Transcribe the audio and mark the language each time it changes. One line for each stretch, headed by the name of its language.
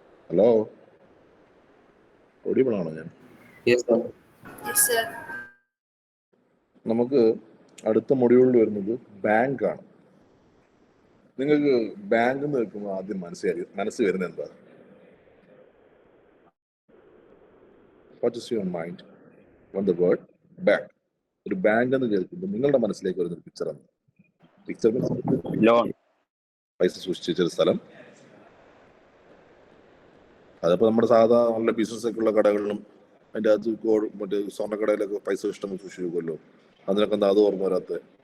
Malayalam: Hello, ഓഡിയബിളാണോ ഞാൻ? നമുക്ക് അടുത്ത മൊഡ്യൂളിൽ വരുന്നത് ബാങ്കാണ്. നിങ്ങൾക്ക് ബാങ്ക് എന്ന് കേൾക്കുമ്പോൾ ആദ്യം മനസ്സിൽ വരുന്നത് എന്താ?
English: What is your mind on the word bank?
Malayalam: ഒരു ബാങ്ക് എന്ന് കേൾക്കുമ്പോൾ നിങ്ങളുടെ മനസ്സിലേക്ക് വരുന്ന പിക്ചർ ആണ്. പിക്ചർ ലോൺ, പൈസ സൂക്ഷിച്ചൊരു സ്ഥലം. അതിപ്പോൾ നമ്മുടെ സാധാരണ നല്ല ബിസിനസ് ഒക്കെ ഉള്ള കടകളിലും അതിൻ്റെ അകത്ത് മറ്റേ സ്വർണ്ണക്കടയിലൊക്കെ പൈസ ഇഷ്ടം സൂക്ഷിക്കുമല്ലോ, അതിനൊക്കെ എന്താ അത് ഓർമ്മ വരാത്ത?